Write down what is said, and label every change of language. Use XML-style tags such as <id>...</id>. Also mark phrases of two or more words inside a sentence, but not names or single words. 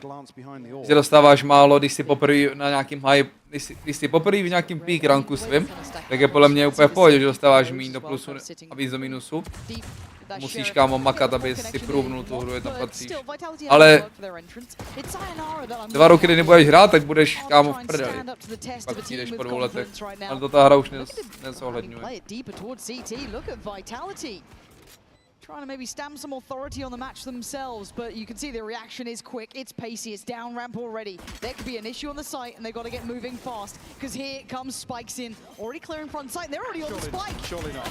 <cs>Že dostáváš málo, když jsi poprvé na nějakým high, když jsi poprvé v nějakým peak ranku svým, tak je podle mě úplně v pohodě, že dostáváš míň do plusu a víc do minusu. Musíš, kámo, makat, aby si průvnul tu hru, je tam patříš. Ale 2 roky, kdy nebudeš hrát, tak budeš, kámo, v prdeli. Pak přijdeš po 2 letech. Ale to ta hra už nezohledňuje.</cs> <en>Trying to maybe stamp some authority on the match themselves, but you can see the reaction is quick, it's pacey, it's down ramp already. There could be an issue on the site and they've got to get moving fast, because here comes Spikes in, already clearing front site, they're already on the spike. Surely not.</en>